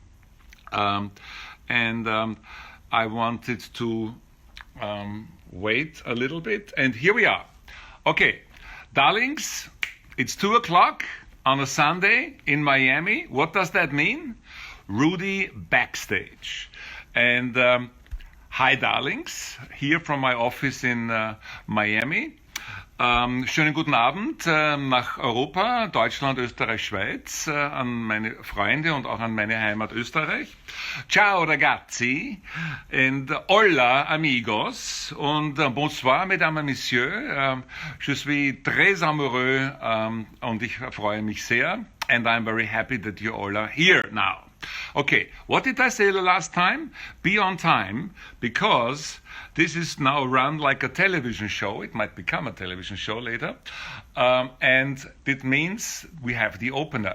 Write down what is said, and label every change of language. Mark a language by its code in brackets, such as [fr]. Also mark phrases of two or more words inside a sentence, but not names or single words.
[en] And I wanted to wait a little bit, and here we are. Okay, darlings, it's 2 o'clock on a Sunday in Miami. What does that mean? Rudi Backstage. And hi, darlings, here from my office in Miami. [de] Schönen guten Abend nach Europa, Deutschland, Österreich, Schweiz, an meine Freunde und auch an meine Heimat Österreich. [it] Ciao ragazzi [fr] and [es] hola amigos [fr] und bonsoir mesdames et messieurs. Je suis très amoureux [de] und ich freue mich sehr, [en] and I'm very happy that you all are here now. Okay, what did I say the last time? Be on time, because this is now run like a television show. It might become a television show later. And it means we have the opener.